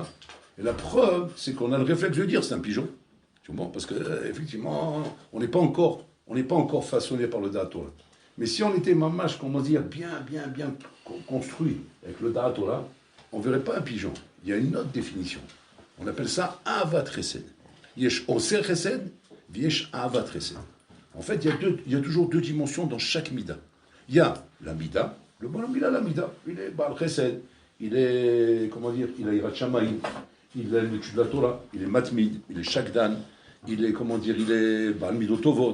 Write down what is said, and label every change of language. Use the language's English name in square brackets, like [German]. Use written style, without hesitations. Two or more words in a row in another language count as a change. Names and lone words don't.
[French] Et la preuve, c'est qu'on a le réflexe de dire c'est un pigeon. Parce qu'effectivement, on n'est pas encore façonné par le [Hebrew] דעת תורה. [French] Mais si on était mamash, comment dire, bien construit avec le [Hebrew] דעת תורה, [French] on ne verrait pas un pigeon. Il y a une autre définition. On appelle ça [Hebrew] אהבת חסד. יש אוצר חסד, יש אהבת חסד. [French] En fait, il y a toujours 2 dimensions dans chaque mida. Il y a la mida, le bonhomme il a la mida, il est [Hebrew] בעל חסד, [French] il est, comment dire, il a [Hebrew] יראת שמים, [French] il a l'étude de la Torah, il est matmid, il est shakdan, il est, comment dire, il est balmidotovot.